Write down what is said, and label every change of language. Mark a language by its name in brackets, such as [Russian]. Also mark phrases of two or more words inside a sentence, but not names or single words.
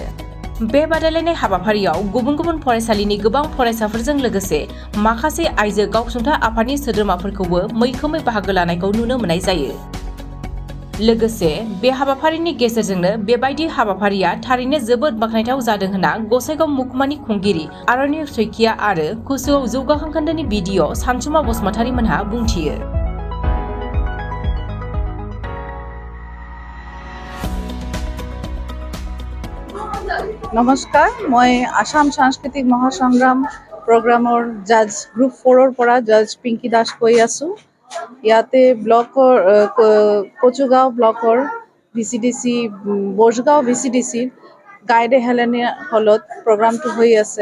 [Bodo] बे बादायलायनाय हाबाफारियाव गुबुन गुबुन फरायसालिनि गोबां फरायसाफोरजों लोगोसे माखासे आइजो गावसुंथा आफादनि सोद्रोमाफोरखौबो मैखोमै बाहागो लानायखौ नुनो मोननाय जायो। लोगोसे बे हाबाफारिनि गेजेरजोंनो बेबायदि हाबाफारिया थारैनो जोबोद बाख्नायथाव जादों होनना गसाइगाव महकुमानि खुंगिरि आरण्य सैकिया आरो कुसुगाव जौगाखां खोन्दोनि बिडिअ सानसुमा बसुमतारी मोनहा बुंथियो। [Assamese] নমস্কাৰ, মই আসাম সাংস্কৃতিক মহাসংগ্ৰাম [English] program judge group [Assamese] 4ৰ পৰা জাজ পিংকি দাস কৈ আছোঁ। ইয়াতে ব্লকৰ কচুগাঁও ব্লকৰ ভিচিডিচি বসগাঁও ভিচিডিচিৰ গাইডে হেলেনী হলত প্ৰগ্ৰামটো হৈ আছে।